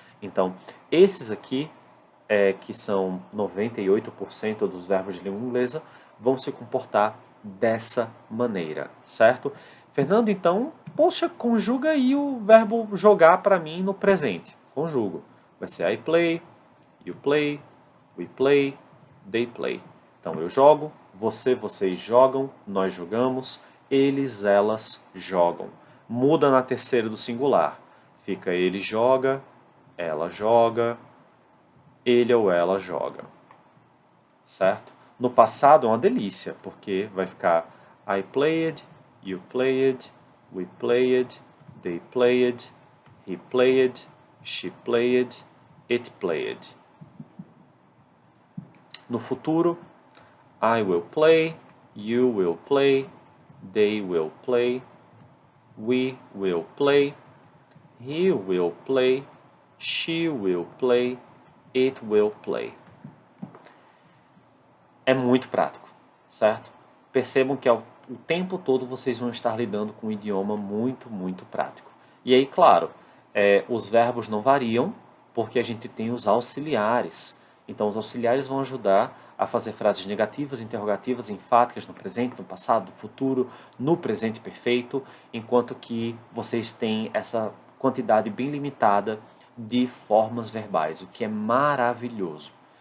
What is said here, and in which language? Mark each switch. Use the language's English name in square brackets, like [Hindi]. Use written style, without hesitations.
[Portuguese] Então, esses aqui, que são 98% dos verbos de língua inglesa, vão se comportar dessa maneira, certo? Fernando, então, poxa, conjuga aí o verbo jogar para mim no presente. Conjugo. Vai ser [English] I play, you play, we play, they play. [Portuguese] Então, eu jogo, vocês jogam, nós jogamos, eles, elas jogam. Muda na terceira do singular. Fica ele joga, ela joga, ele ou ela joga. Certo? No passado é uma delícia, porque vai ficar [English] I played, you played, we played, they played, he played, she played, it played. [Portuguese] No futuro, [English] I will play, you will play, they will play, we will play, he will play, she will play, it will play. [Portuguese] É muito prático, certo? Percebam que o tempo todo vocês vão estar lidando com um idioma muito, muito prático. E aí, claro, os verbos não variam, porque a gente tem os auxiliares. Então, os auxiliares vão ajudar a fazer frases negativas, interrogativas, enfáticas no presente, no passado, no futuro, no presente perfeito, enquanto que vocês têm essa quantidade bem limitada de formas verbais, o que é maravilhoso.